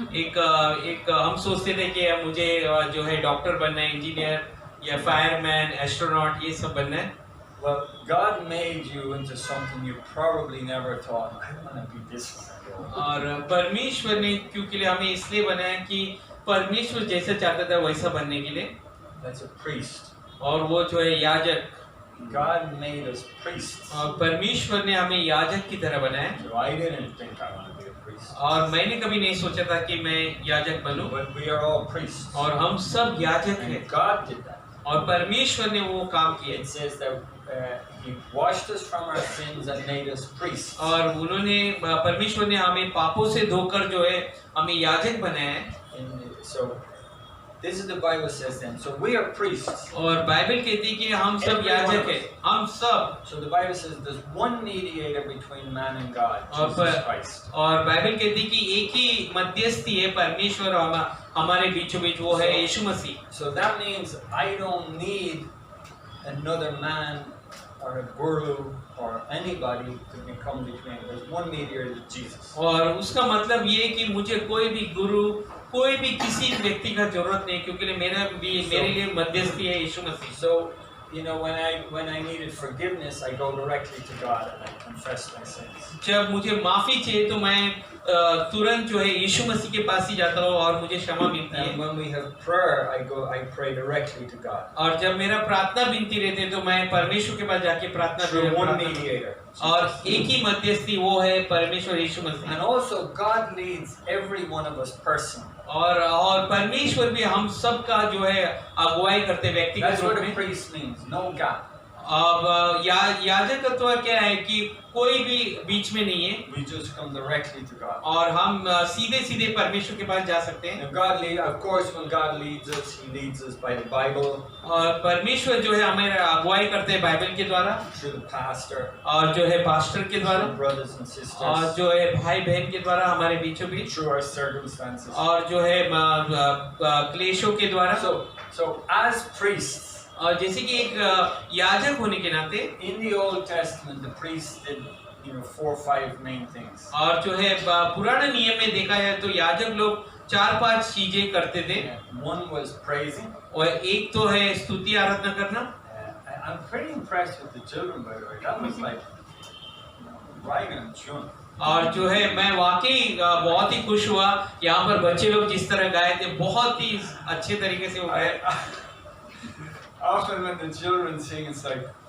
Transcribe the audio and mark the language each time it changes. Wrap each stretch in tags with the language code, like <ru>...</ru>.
<hi>एक हम सोचते थे कि मुझे जो है डॉक्टर बनना है, इंजीनियर या फायरमैन, एस्ट्रोनॉट, ये सब बनना है।</hi> <en>Well, God made you into something you probably never thought, I want to be this one.</en> <hi>और परमेश्वर ने क्योंकि हमें इसलिए बनाया कि परमेश्वर जैसा चाहता था वैसा बनने के लिए,</hi> <en>That's a priest.</en> <hi>और वो जो है याजक,</hi> <en>God made us priests.</en> <hi>और परमेश्वर ने हमें याजक की तरह बनाया।</hi> <en>So I didn't think I want to be a priest.</en> <hi>और मैंने कभी नहीं सोचा था कि मैं याजक बनूं,</hi> <en>But we are all priests.</en> <hi>और हम सब याजक हैं,</hi> <en>And God did that.</en> <hi>और परमेश्वर ने वो काम किए।</hi> <en>It says that He washed us from our sins and made us priests.</en> <hi>और उन्होंने परमेश्वर ने हमें पापों से धोकर जो है हमें याजक बनाया है।</hi> <en>And so this is the Bible says then. So we are priests.</en> <hi>और बाइबल कहती है कि हम सब याजक हैं, हम सब।</hi> <en>So the Bible says there's one mediator between man and God,</en> <hi>और</hi> <en>Jesus Christ.</en> <hi>और बाइबल कहती है कि एक ही मध्यस्थी है परमेश्वर और हमारे बीचों बीच, वो है यीशु मसीह।</hi> <en>So that means I don't need another man or a guru or anybody to become between. There's one mediator, Jesus.</en> <hi>और उसका मतलब ये है कि मुझे कोई भी गुरु, कोई भी किसी व्यक्ति का जरूरत नहीं, क्योंकि मेरे लिए मध्यस्थी है यीशु मसीह।</hi> <en>So when I needed forgiveness, I go directly to God and I confess my sins.</en> <hi>जब मुझे माफी चाहिए तो मैं तुरंत जो है यीशु मसीह के पास ही जाता हूँ और मुझे क्षमा मिलती है।</hi> <en>And when we have prayer, I pray directly to God.</en> <hi>और जब मेरा प्रार्थना विनती रहती है तो मैं परमेश्वर के पास जाके</hi> <en>Through one</en> <hi>प्रार्थना,</hi> <en>mediator.</en> <hi>और एक ही मध्यस्थी वो है परमेश्वर यीशु</hi> <en>And</en> <hi>Masih.</hi> <en>also God leads every one of us personally.</en> <hi>और परमेश्वर भी हम सब का जो है अगुवाई करते व्यक्तिगत</hi> <en>That's</en> <hi>रूप</hi> <en>what a</en> <hi>में।</hi> <en>priest means. No God.</en> <hi>अब याजकत्व क्या है कि कोई भी बीच में नहीं है,</hi> <en>We just come directly to God.</en> <hi>और हम सीधे सीधे परमेश्वर के पास जा सकते हैं।</hi> <en>Now God of course, when God leads us, He leads us by the Bible,</en> <hi>और परमेश्वर जो है हमें अगुवाई करते हैं बाइबल के द्वारा,</hi> <en>through the pastor,</en> <hi>और जो है पास्टर के द्वारा,</hi> <en>through brothers and</en> <hi>और</hi> <en>sisters,</en> <hi>जो है भाई बहन के द्वारा हमारे बीचों बीच,</hi> <en>through our circumstances.</en> <hi>और जो है क्लेशों के द्वारा।</hi> <en>So as priests,</en> <hi>और जैसे कि एक याजक होने के नाते,</hi> <en>in the Old Testament, the priests did 4 or 5 main things.</en> <hi>और जो है पुराने नियम में देखा है तो याजक लोग 4-5 चीजें करते थे।</hi> <en>One was praising.</en> <hi>और एक तो है स्तुति आराधना करना।</hi> <en>I'm pretty impressed with the children, by the way. That was like right on tune.</en> <hi>और जो है मैं वाकई बहुत ही खुश हुआ, यहाँ पर बच्चे लोग जिस तरह गाए थे बहुत ही अच्छे तरीके से वो गाए।</hi> <en>Often when the children sing, it's like,</en>